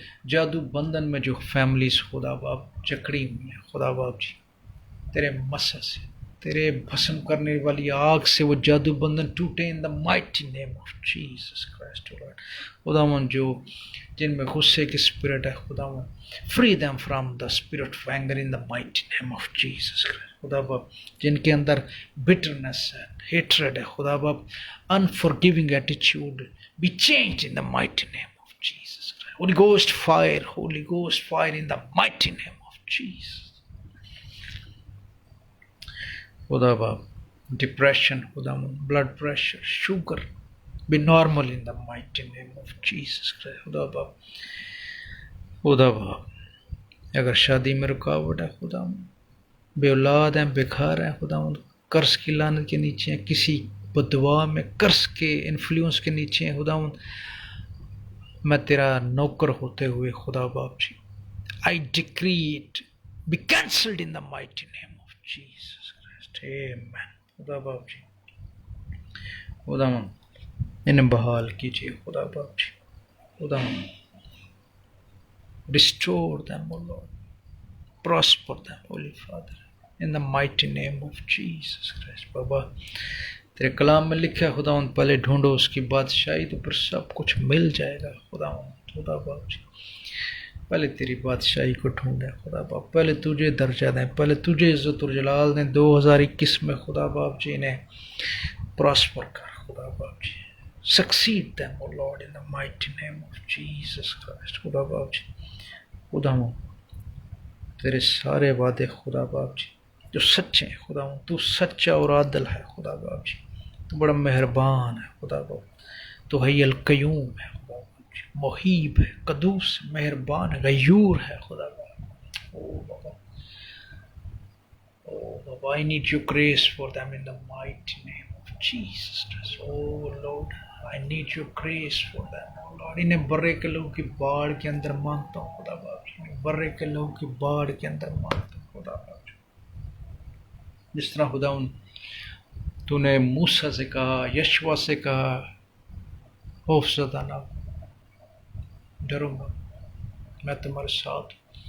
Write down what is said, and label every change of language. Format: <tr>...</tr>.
<ur>جادو بندھن میں جو فیملیز خدا باپ جکڑی ہوئی ہیں خدا باپ جی، تیرے مسح سے، تیرے بھسم کرنے والی آگ سے وہ جادو بندھن ٹوٹے</ur> <en>In the mighty name of Jesus Christ.</en> <ur>خداوند جو جن میں غصے کی اسپرٹ ہے خداوند،</ur> <en>Free them from the spirit of anger in the mighty name of Jesus Christ.</en> <ur>خدا باپ جن کے اندر</ur> <en>bitterness ہے، hatred</en> <ur>ہے خدا باپ،</ur> <en>unforgiving attitude be changed in the mighty name of Jesus Christ. Holy Ghost fire, Holy Ghost fire in the mighty name of Jesus. خدا باپ depression خدا باپ، blood pressure, sugar be normal in the mighty name of Jesus Christ.</en> <ur>خدا باپ اگر شادی میں رکاوٹ ہے خدا، بے اولاد ہیں، بیکار ہیں خدا، قرض کی لعنت کے نیچے ہیں، کسی بددعا میں قرض کے انفلوئنس کے نیچے ہیں خدا، میں تیرا نوکر ہوتے ہوئے خدا باپ جی</ur> <en>I decree it be cancelled in the mighty name of Jesus Christ. Amen.</en> <ur>خدا باپ جی خدا انہیں بحال کیجیے خدا باپ جی، خدا</ur> <en>restore them, O Lord. Prosper them, Holy Father, in the mighty name of Jesus Christ.</en> <ur>بابا تیرے کلام میں لکھا ہے خدا پہلے ڈھونڈو اس کی بادشاہی تو پھر سب کچھ مل جائے گا خدا باپ جی. پہلے تیری بادشاہی کو ڈھونڈے خدا باپ، پہلے تجھے درجہ دیں، پہلے تجھے عزت اور جلال دیں. 2021 میں خدا باپ جی انہیں پراسپر کر خدا باپ جی.</ur> <en>Succeed them, O Lord, in the mighty name of Jesus Christ.</en> <ur>خدا باپ جی خدا تیرے سارے وعدے خدا باپ جی جو سچے ہیں خدا، تو سچا اور عادل ہے خدا باپ جی، تو بڑا مہربان ہے خدا باپ، تو حی القیوم ہے خدا باپ جی، محیب ہے، قدوس ہے، مہربان ہے، غیور ہے خدا باپ. او بابا</ur> <en>I need your grace for them in the mighty name of Jesus Christ. Oh Lord, I need your grace for them.</en> <ur>انہیں برے کے لوگوں کی باڑ کے اندر مانگتا ہوں خدا باپ جی، برے کے لوگوں کی باڑ کے اندر مانگتا ہوں خدا باپ جی. جس طرح خدا تو نے موسیٰ سے کہا، یشوع سے کہا، خوف زدہ نہ ڈرو مت، میں تمہارے ساتھ ہوں.</ur>